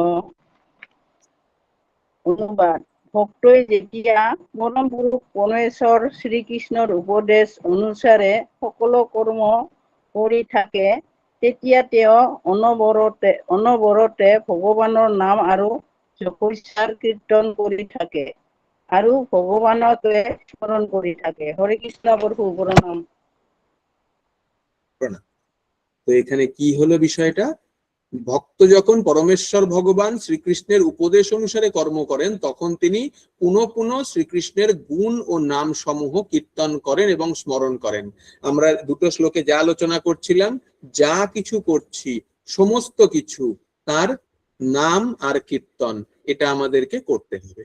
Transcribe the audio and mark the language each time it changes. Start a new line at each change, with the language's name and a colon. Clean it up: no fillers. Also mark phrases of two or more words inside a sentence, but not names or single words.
Assamese: অনুবাদ: ভক্তই যেতিয়া পৰম পুৰুষ পৰমেশ্বৰ শ্ৰীকৃষ্ণৰ উপদেশ অনুসাৰে সকলো কৰ্ম কৰি থাকে, তেতিয়া তেওঁ অনবৰতে ভগৱানৰ নাম আৰু যশস্যাৰ কীৰ্তন কৰি থাকে আৰু ভগৱানকে স্মৰণ কৰি থাকে। হৰে কৃষ্ণ প্ৰভু, প্ৰণাম।
Bangla: তো এখানে কি হলো বিষয়টা, ভক্ত যখন পরমেশ্বর ভগবান শ্রীকৃষ্ণের উপদেশ অনুসারে কর্ম করেন তখন তিনি পুনঃ পুনঃ শ্রীকৃষ্ণের গুণ ও নাম সমূহ কীর্তন করেন এবং স্মরণ করেন। আমরা দুটো শ্লোকে যা আলোচনা করছিলাম, যা কিছু করছি সমস্ত কিছু তার নাম আর কীর্তন, এটা আমাদেরকে করতে হবে।